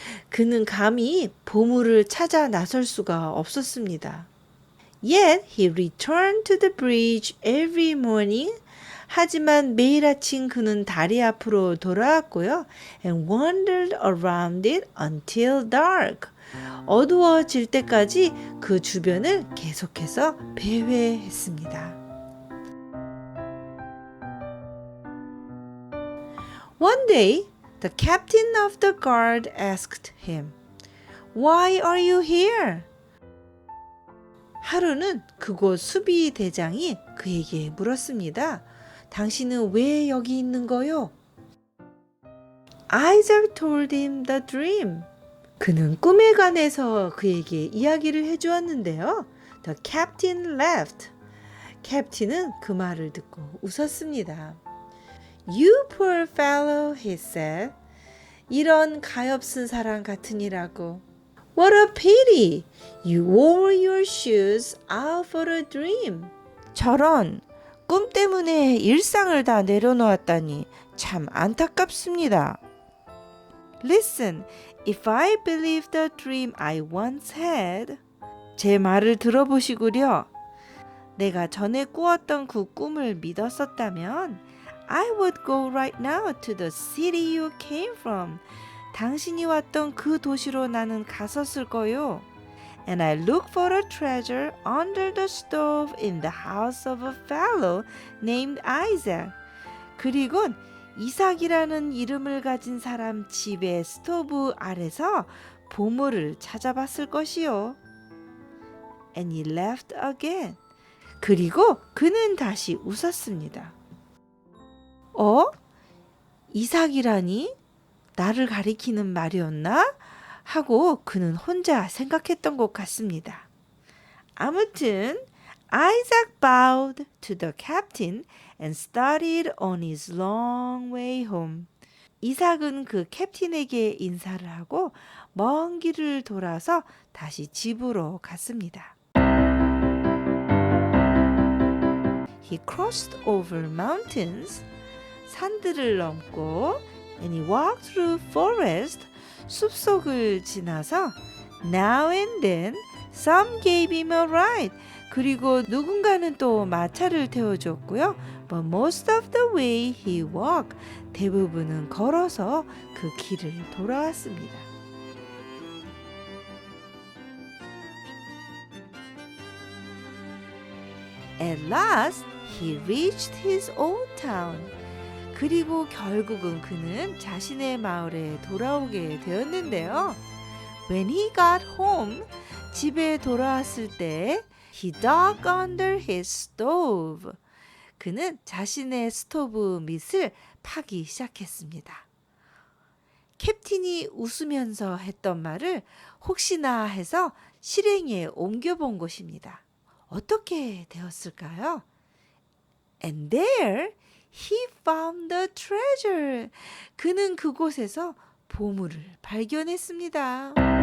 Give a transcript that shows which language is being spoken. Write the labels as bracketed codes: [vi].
[ko] 그는 감히 보물을 찾아 나설 수가 없었습니다. [en] Yet he returned to the bridge every morning. [ko] 하지만 매일 아침 그는 다리 앞으로 돌아왔고요. [en] And wandered around it until dark. [ko] 어두워질 때까지 그 주변을 계속해서 배회했습니다. [en] One day, the captain of the guard asked him, "Why are you here?" [ko] 하루는 그곳 수비 대장이 그에게 물었습니다. 당신은 왜 여기 있는 거요? [en] Isaac told him the dream. [ko] 그는 꿈에 관해서 그에게 이야기를 해주었는데요. [en] The captain laughed. [ko] 캡틴은 그 말을 듣고 웃었습니다. [en] You poor fellow, he said. [ko] 이런 가엾은 사람 같으니라고. [en] What a pity! You wore your shoes out for a dream. [ko] 저런, 꿈 때문에 일상을 다 내려놓았다니 참 안타깝습니다. [en] Listen, if I believe the dream I once had. [ko] 제 말을 들어보시구려. 내가 전에 꾸었던 그 꿈을 믿었었다면 [en] I would go right now to the city you came from. [ko] 당신이 왔던 그 도시로 나는 갔었을 거요. [en] And I look for a treasure under the stove in the house of a fellow named Isaac. [ko] 그리곤 이삭이라는 이름을 가진 사람 집의 스토브 아래서 보물을 찾아봤을 것이요. [en] And he laughed again. [ko] 그리고 그는 다시 웃었습니다. 이삭이라니? 나를 가리키는 말이었나? 하고 그는 혼자 생각했던 것 같습니다. [en] 아무튼 Isaac bowed to the captain and started on his long way home. [ko] 이삭은 그 캡틴에게 인사를 하고 먼 길을 돌아서 다시 집으로 갔습니다. [en] He crossed over mountains. [ko] 산들을 넘고 [en] and he walked through forest. [ko] 숲속을 지나서 [en] now and then some gave him a ride. [ko] 그리고 누군가는 또 마차를 태워줬고요. [en] But most of the way he walked. [ko] 대부분은 걸어서 그 길을 돌아왔습니다. [en] At last, he reached his old town. [ko] 그리고 결국은 그는 자신의 마을에 돌아오게 되었는데요. [en] When he got home, [ko] 집에 돌아왔을 때 [en] he dug under his stove. [ko] 그는 자신의 스토브 밑을 파기 시작했습니다. 캡틴이 웃으면서 했던 말을 혹시나 해서 실행에 옮겨본 것입니다. 어떻게 되었을까요? [en] And there he found the treasure. [ko] 그는 그곳에서 보물을 발견했습니다.